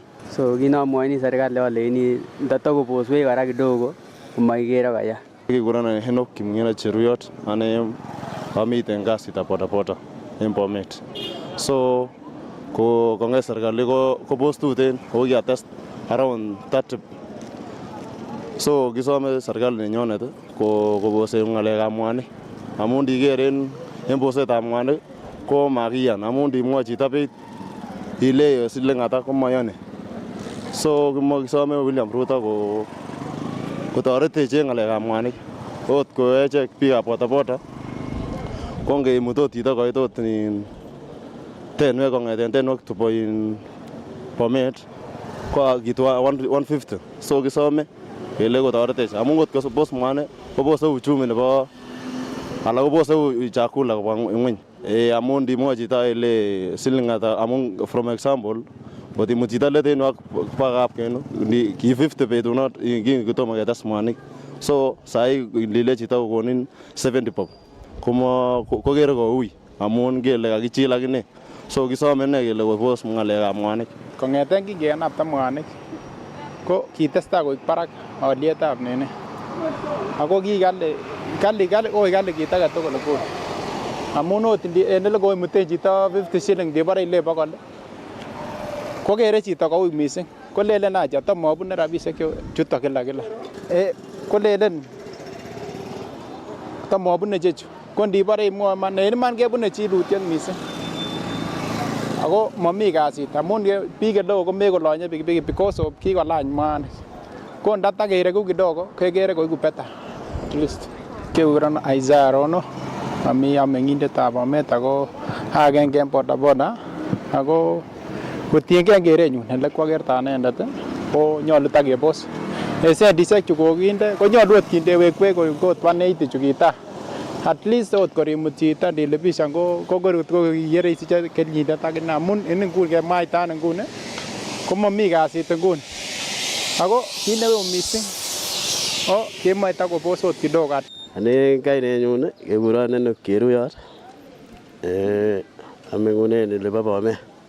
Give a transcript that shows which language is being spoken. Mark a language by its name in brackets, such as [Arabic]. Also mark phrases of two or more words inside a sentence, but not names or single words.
[Kalenjin] So kinomwoini serikali aleini ndatokoboswech kora kidogo komokikere koya. Kikuronon Henok Kimng'eno Cheruyot ane amiten kasitab bodaboda en Bomet. So kong'et serikali kobos tuten ako kiates around 30. So kisome serikali nenyonet kobose ng'alekab mwanik amun ndikeren en bosetab mwanik ko makiyan amun ndimwochi chito beit ile siling ata komoyoni. So kisome William Ruto kotoretech en ng'alekab mwanik ot koechek biikab bodaboda ko ngeimut ot chito koit ot tenwek kong'eten tenwek tubo Bomet ko kitu 150. So kisome kele kotoretech amun ngot kobos mwanik kobose uchumi nebo ala kobose chakula kobwa ng'weny. Amun ndimwochi chito ile siling ata amun [English] from example [Kalenjin] ngot imut chito letenwek baka kapkenu ki 50 betunot kitomo ketes mwanik. So sahi lile chito kokonin 70 bob kokere koui amun kele kakichil akine. So kisome ne kele kobos ng'alekab mwanik. Kong'eten kingenapta mwanik ko kitestai koik barak alietab nene. Ako kikali kit age tugul ko amun ot en ele koimuten chito 50 shilling ndibore ile 100 ko kere chito koui mising. Kolelen acha tamabune rabisiek chuto kila kolelen tamabune chechu ko ndibore imwoe iman kebune chilutiet mising. Ako mami kasit amun biik kidogo komekolonye pikipiki [English] because of [Kalenjin] kikolany mwanik. Ko ndatakere ku kidogo kekere koiku [English] better at least. [Kalenjin] Kekuron Isaiah Rono ami ameng'indetab Bomet ako agenge en bodaboda ako kotiengei kerenyun ele kwakerta anendet ko nyolu takebos. Sendisiek chu kokinde konyolu ot kindewek kot 180 chu kita. [English] At least [Kalenjin] ot korimut chito ndilipishan ko kiyere isiche kenyindet akine amun en nguni kemwaita nguni komami kasit nguni. Ako kit neu mising kemoe takobos ot kidogo. Ane kainenyun kekuron Henok Cheruyot ameng'unen olebo Bomet.